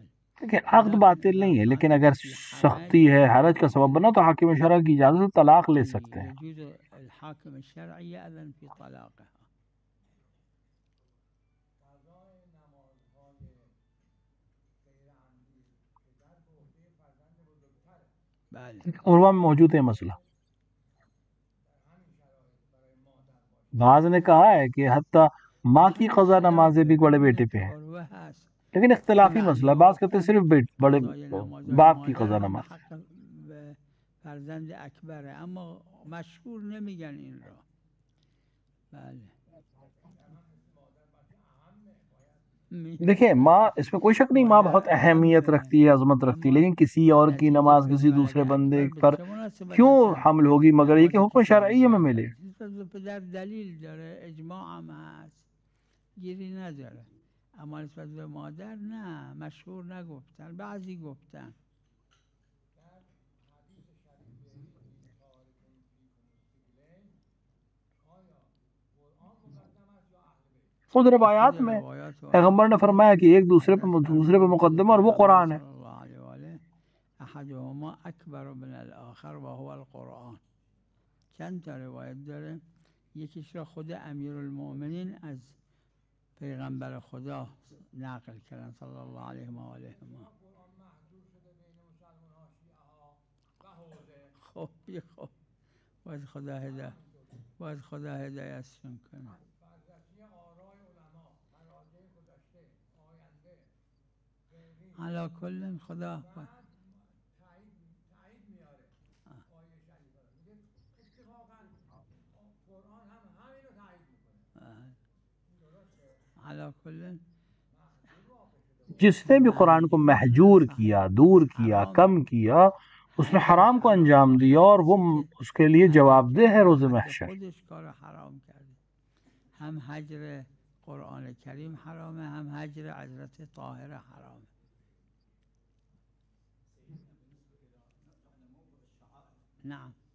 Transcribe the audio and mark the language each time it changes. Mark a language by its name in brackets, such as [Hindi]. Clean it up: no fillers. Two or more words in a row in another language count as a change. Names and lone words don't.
[Urdu] دیکھیں عقد باطل نہیں ہے، لیکن اگر سختی ہے، حرج کا سبب بنا تو حاکم شرع کی اجازت سے طلاق لے سکتے ہیں. [Arabic] يجوز الحاكم الشرعي يأذن في طلاقها. [Urdu] عروا میں موجود ہے مسئلہ. بعض نے کہا ہے کہ حتیٰ ماں کی قضا نمازیں بھی بڑے بیٹے پہ ہے، لیکن اختلافی مسئلہ ہے. بعض کہتے ہیں صرف بڑے باپ کی قضا نماز. [Persian] فرزند اکبر اما مشهور نمیگن این را. بله. [Urdu] دیکھیں ماں، اس میں کوئی شک نہیں، ماں بہت اہمیت رکھتی ہے، عظمت رکھتی ہے، لیکن کسی اور کی نماز کسی دوسرے بندے پر کیوں حمل ہوگی مگر یہ کہ حکم شرعی میں ملے. [Persian] پدر دلیل داره، اجماع هم هست، گیری نداره. اما نسبت به مادر نه، مشهور نگفتن، بعضی گفتن. [Urdu] خود روایات میں پیغمبر نے فرمایا کہ ایک دوسرے پہ مقدم اور وہ قرآن ہے. [Arabic] احدهما اکبر من الاخر وهو القرآن. [Persian] چند تا روایت داره، یکیش را خود امیر المؤمنین از پیغمبر خدا نقل کردن [Arabic] صلی الله علیه و آله. [Persian] خب باید خدا هدایتشون کنه. علا کل خدا علا کل. [Urdu] جس نے بھی قرآن کو محجور کیا، دور کیا، کم کیا، اس نے حرام کو انجام دیا اور وہ اس کے لیے جواب دہ ہے روز محشر. [Persian] خودش کار حرام کرده. هم هجر قرآن کریم حرامه، هم هجر حضرت طاهره حرامه. [Arabic] نعم.